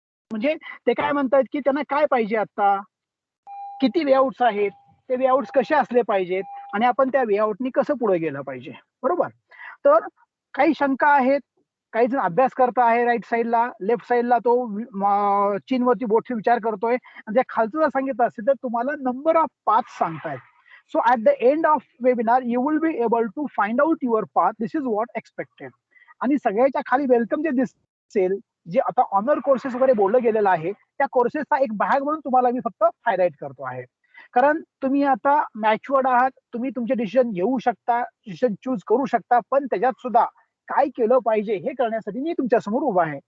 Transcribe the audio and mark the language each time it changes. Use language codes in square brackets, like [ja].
[mr] म्हणजे ते काय म्हणतात की त्यांना काय पाहिजे, आता किती वेआउट्स आहेत, ते वेआउट्स कसे असले पाहिजेत आणि आपण त्या वेआउटनी कसं पुढे गेलं पाहिजे, बरोबर. तर काही शंका आहेत. काही जण अभ्यास करता आहे राईट साईडला, लेफ्ट साईडला तो चीनवरती बोटचे विचार करतोय. आणि त्या खालचं जर सांगितलं असेल तर तुम्हाला नंबर ऑफ पाथ सांगतायत. [en] So at the end of webinar you will be able to find out your path. This is what expected. [mr] आणि सगळ्याच्या खाली वेलकम जे दिसेल, जे आता ऑनर कोर्सेस वगैरे बोललं गेलेलं आहे, त्या कोर्सेसचा एक भाग म्हणून तुम्हाला मी फक्त हायलाइट करतो आहे. कारण तुम्ही आता मॅच्युअर्ड आहात, तुम्ही तुमचे डिसिजन घेऊ शकता, डिसिजन चूज करू शकता, पण त्याच्यात सुद्धा काय केलं पाहिजे हे करण्यासाठी मी तुमच्या समोर उभा आहे.